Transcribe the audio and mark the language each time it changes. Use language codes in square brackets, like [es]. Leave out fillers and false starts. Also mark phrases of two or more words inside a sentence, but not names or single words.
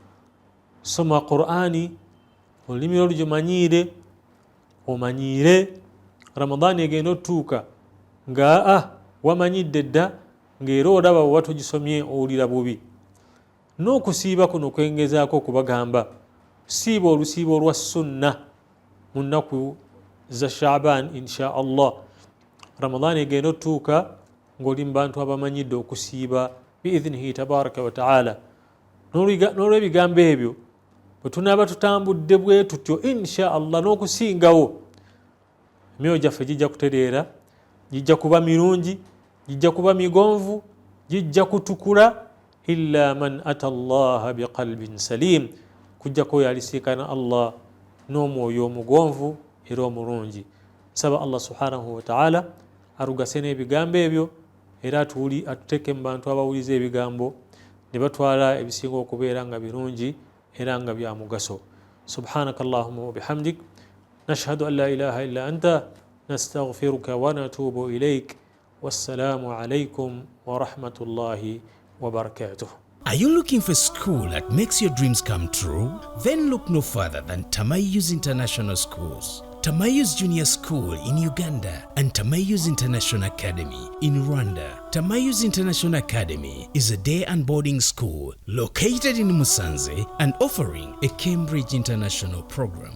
[lg] Soma Qur'ani olulimi olugimanyiire, omanyiire Ramadan egenda otuuka nga wamanyidde dda, ng'era olaba bwe tugisomye owulira bubi. N'okusiiba kuno kwengezaako okubagamba, siiba olusiibo olwa sunna mu nnaku za Sha'ban [ar] إن شاء الله. [lg] Ramadan egenda otuuka ng'oli mu bantu abamanyidde okusiiba [ar] بإذنه تبارك وتعالى. [lg] N'olw'ebigambo ebyo bwe tunaaba tutambudde bwe tutyo [ar] إن شاء الله [lg] n'okusingawo, emyoyo gyaffe gijja kutereera, gijja kuba mirungi, gijja kuba migonvu, gijja kutukula. [ar] إلا من أتى الله بقلب سليم, [lg] kujjako oyo alisiikana Allah n'omwoyo omugonvu era omulungi. Saba [ar] الله سبحانه وتعالى [lg] arugase n'ebigambo ebyo era atuteeke mu bantu abawuliza ebigambo ne batwala ebisinga okubeera nga birungi era nga bya mugaso. [ar] سبحانك اللهم وبحمدك نشهد أن لا إله إلا أنت نستغفرك ونتوب إليك. والسلام عليكم ورحمة الله وبركاته. [en] Are you looking for a school that makes your dreams come true? Then look no further than Tamayus International Schools. Tamayus Junior School in Uganda and Tamayus International Academy in Rwanda. Tamayus International Academy is a day and boarding school located in Musanze and offering a Cambridge International program.